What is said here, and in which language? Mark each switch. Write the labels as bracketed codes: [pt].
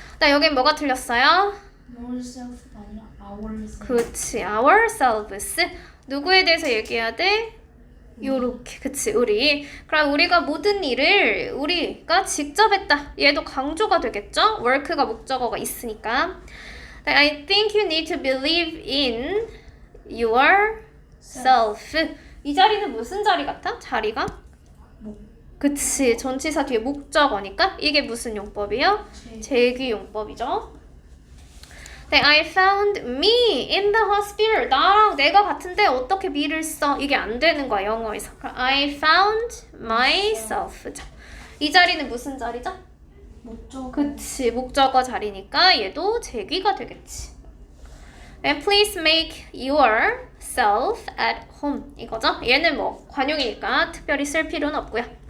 [ko] 여긴 뭐가 틀렸어요? [en] yourself가 아니라 ourself. [ko] 그치 ourselves. 누구에 대해서 얘기해야 돼? 요렇게 그치 우리. 그럼 우리가 모든 일을 우리가 직접 했다. 얘도 강조가 되겠죠? work가 목적어가 있으니까. [en] I think you need to believe in yourself. [ko] 이 자리는 무슨 자리 같아? 자리가? 그치 전치사 뒤에 목적어니까 이게 무슨 용법이요? 제귀 용법이죠. [en] I found me in the hospital. [ko] 나랑 내가 같은데 어떻게 me를 써? 이게 안 되는 거야 영어에서. [en] I found myself. [ko] 이 자리는 무슨 자리죠? 목적어. 그치 목적어 자리니까 얘도 제귀가 되겠지. [en] And please make yourself at home [ko] 이거죠? 얘는 뭐 관용이니까 특별히 쓸 필요는 없고요.